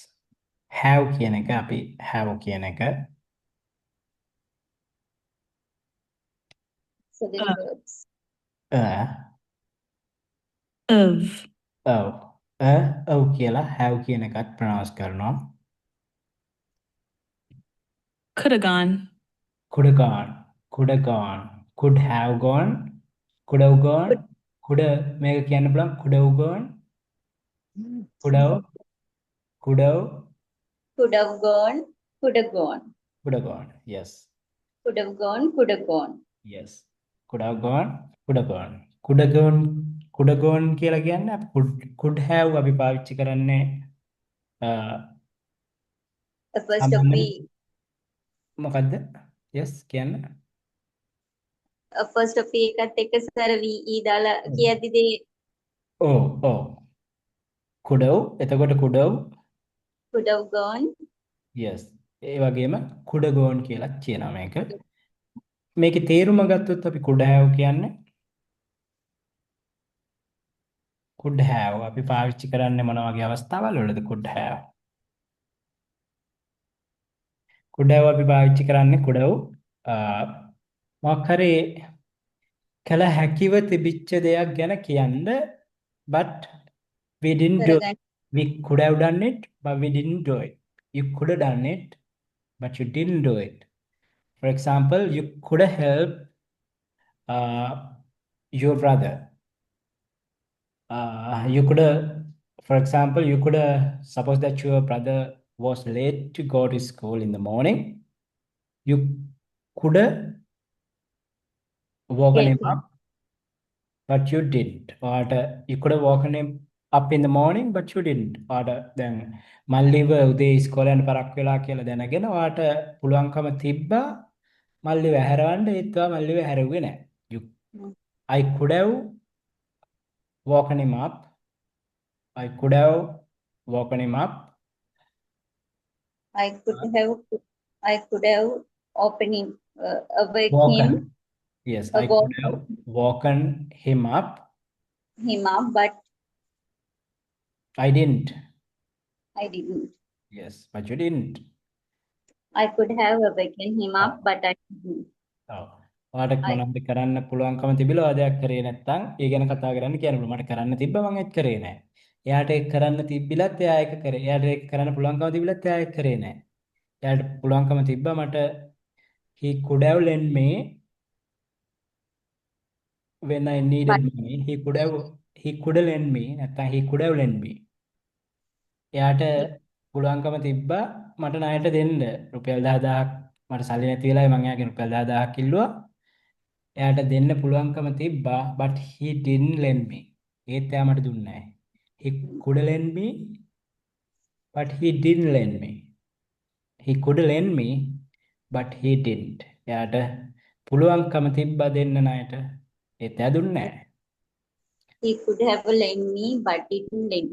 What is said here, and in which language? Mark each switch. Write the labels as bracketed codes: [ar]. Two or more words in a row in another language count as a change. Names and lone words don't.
[si] Have කියන එක අපි have කියන එක [en] So the Uh. verbs. Of. [si] ඔව් ඔව් කියලා have කියන එකත් pronounce කරනවා. [en] Could have gone. Could have gone, could have gone, could have gone, could have gone, could have [si] මේක කියන්න පුළුවන් [en] could have gone, could have, could have, Could have gone, could have gone. could have gone. Yes, Could have gone, could have gone. yes. Could have gone, could have gone. Could have gone, could have gone [si] කියලා කියන්නේ අපි [en] could have [si] අපි පාවිච්චි කරන්නේ [en] The first of [si] සාමාන්‍යයෙන් [en] we, [si] මොකද්ද? Yes කියන්න. [en] first of we [si] එකත් එක්ක සර VE දාලා කියද්දි දේ [en] ඔව් could have එතකොට could have could have gone, [si] yes ඒ වගේම [en] could have gone [si] කියලා කියනවා මේක. මේකේ තේරුම ගත්තොත් අපි [en] could have [si] කියන්නේ [en] could have [si] අපි පාවිච්චි කරන්නේ මොන වගේ අවස්ථාවල් වලද [en] could have [si] අපි පාවිච්චි කරන්නේ [en] could have [si] මොකක් හරි කළ හැකිව තිබිච්ච දෙයක් ගැන කියන්න [en] but we didn't do [si] කරගන්න. [en] we could have done it but we didn't do it. You could have done it but you didn't do it. For example, you could have helped your brother. You could have, for example, you could have, suppose that your brother was late to go to school in the morning. You could have woken Get him him. up, but you didn't. Or you could have woken him up in the morning, but you didn't. Or then [si] මල්ලිව උදේ ඉස්කෝලේ යන පරක් වෙලා කියලා දැනගෙන ඔයාට පුළුවන්කම තිබ්බා මල්ලිව හැරවන්න ඒත් ඔයා මල්ලිව හැරෙුවේ නැහැ. [en] You I could have woken him up. I could have woken him up. I could have opening awake Woken. Yes, I could woken have woken him up. but I didn't. I didn't. Yes, but you didn't. I could have awakened him up, but I didn't. [si] ඔව්. ඔයාට මොනවද කරන්න පුළුවන්කම තිබිලා ඔයා දෙයක් කරේ නැත්නම් ඒ ගැන කතා කරන්න කියන්න පුළුවන්. මට කරන්න තිබ්බ මම ඒක කරේ නැහැ. එයාට ඒක කරන්න තිබිලත් එයා ඒක කරේ. එයාට ඒක කරන්න පුළුවන්කම තිබිලත් එයා ඒක කරේ නැහැ. එයාට පුළුවන්කම තිබ්බා මට [en] he could have lent me when I needed But money. He could have lent me නැත්නම් he could have lent me. [si] එයාට පුළුවන්කම තිබ්බා මට ණයට දෙන්න රුපියල් 10000ක් මට සල්ලි නැති වෙලාවේ මම එයාගෙන් රුපියල් 10000ක් ඉල්ලුවා. එයාට දෙන්න පුළුවන්කම තිබ්බා [en] but he didn't lend me. [si] ඒත් එයා මට දුන්නේ නැහැ. [en] He could lend me but he didn't lend me. He could lend me but he didn't. [si] එයාට පුළුවන්කම තිබ්බා දෙන්න ණයට. ඒත් එයා දුන්නේ නැහැ. [en] he could have lent me, but didn't lend.